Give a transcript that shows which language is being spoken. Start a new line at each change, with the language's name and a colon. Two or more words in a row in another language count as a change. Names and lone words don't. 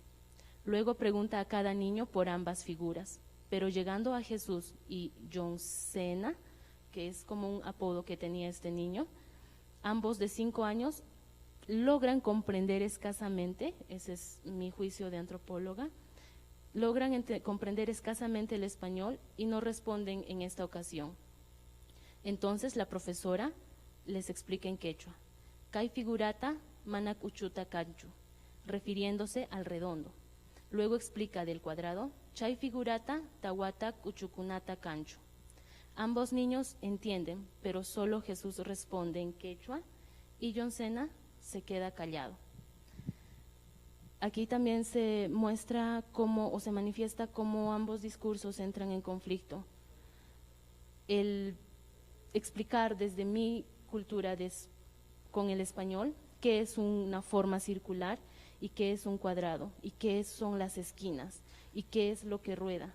Spanish: Luego pregunta a cada niño por ambas figuras, pero llegando a Jesús y John Cena, que es como un apodo que tenía este niño, ambos de 5 años logran comprender escasamente, ese es mi juicio de antropóloga, logran comprender escasamente el español y no responden en esta ocasión. Entonces la profesora les explica en quechua:
Quechua: Kai figurata manak uchuta canchu,
Spanish: refiriéndose al redondo. Luego explica del cuadrado:
Quechua: Chay figurata tawata uchukunata canchu.
Spanish: Ambos niños entienden, pero solo Jesús responde en quechua y John Cena se queda callado. Aquí también se muestra cómo, o se manifiesta cómo ambos discursos entran en conflicto. El explicar desde mi cultura con el español qué es una forma circular y qué es un cuadrado y qué son las esquinas y qué es lo que rueda.